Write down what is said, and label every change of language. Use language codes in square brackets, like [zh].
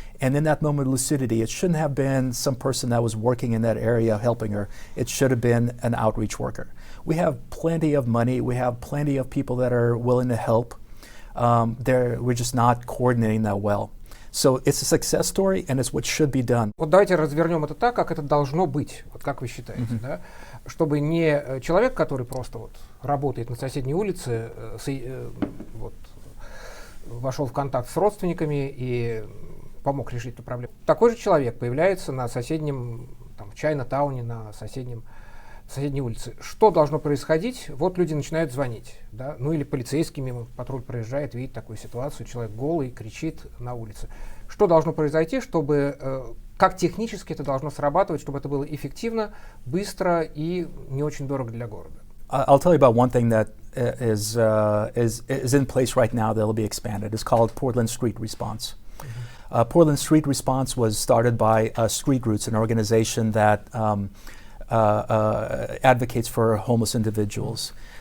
[en] And in that moment of lucidity, it shouldn't have been some person that was working in that area helping her. It should have been an outreach worker. We have plenty of money. We have plenty of people that are willing to help. We're just not coordinating that well. So it's a success story, and it's what should be done. [ru] Вот давайте развернем это так, как это должно быть, вот как вы считаете, да? Чтобы не человек, который просто вот работает на соседней улице, вот, вошел в контакт с родственниками и помог решить эту проблему. Такой же человек появляется на соседнем, там, в Чайна-тауне, на соседней улице. Что должно происходить? Вот люди начинают звонить, да? Ну или полицейский мимо, патруль проезжает, видит такую ситуацию, человек голый, кричит на улице. Что должно произойти, чтобы, как технически это должно срабатывать, чтобы это было эффективно, быстро и не очень дорого для города? [en] I'll tell you about one thing that is in place right now that will be expanded. It's called Portland Street Response. Portland Street Response was started by Street Roots, an organization that advocates for homeless individuals.